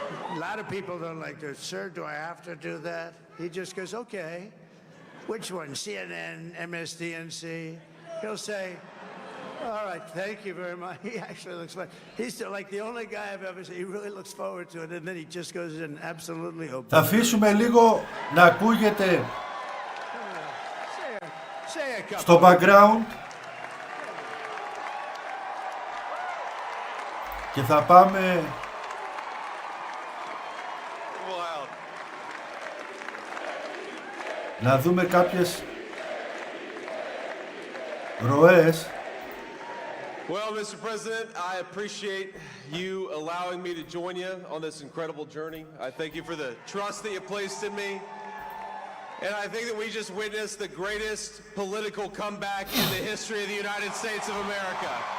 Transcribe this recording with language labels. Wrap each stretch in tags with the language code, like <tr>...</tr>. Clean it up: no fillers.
<en>And a lot of people don't like to, sir, do I have to do that? He just goes, okay. Which one? CNN, MSDNC? He'll say, all right, thank you very much. He actually looks like, he's like the only guy I've ever seen. He really looks forward to it, and then he just goes in absolutely open.</en> <el>Θα αφήσουμε λίγο να ακούγεται στο background και θα πάμε να δούμε κάποιες ροές.</el> <en>Well, Mr. President, I appreciate you allowing me to join you on this incredible journey. I thank you for the trust that you placed in me. And I think that we just witnessed the greatest political comeback in the history of the United States of America.</en>